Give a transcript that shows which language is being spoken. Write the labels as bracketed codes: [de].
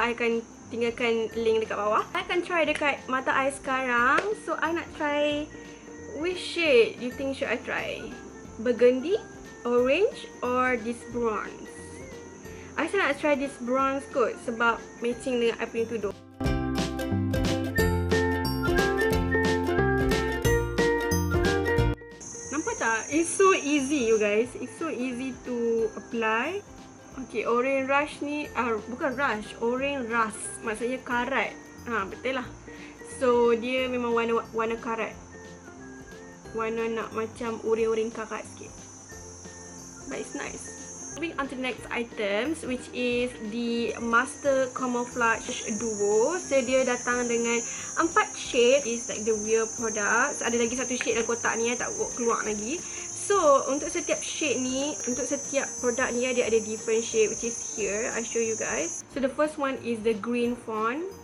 [ms] I akan tinggalkan link dekat bawah. I akan try dekat mata I sekarang. [en] So I nak try, which shade you think should I try? Burgundy, orange or this bronze? [ms] I rasa nak [en] try this bronze [ms] kot sebab matching dengan I punya tudung. Nampak tak? [en] It's so easy you guys. It's so easy to apply. [ms] Okay, orange rush ni, bukan rush, orange rust. Maksudnya karat. Betul lah. So, dia memang warna karat. Warna nak macam orange karat sikit. [en] But it's nice. Moving on to the next items, which is the Master Camouflage Duo. [ms] So, dia datang dengan 4 shade. [en] Is like the real products. [ms] Ada lagi satu shade dalam kotak ni, tak keluar lagi. So, untuk setiap shade ni, untuk setiap produk ni, dia ada [en] different shade, which is here. I show you guys. So, the first one is the green font.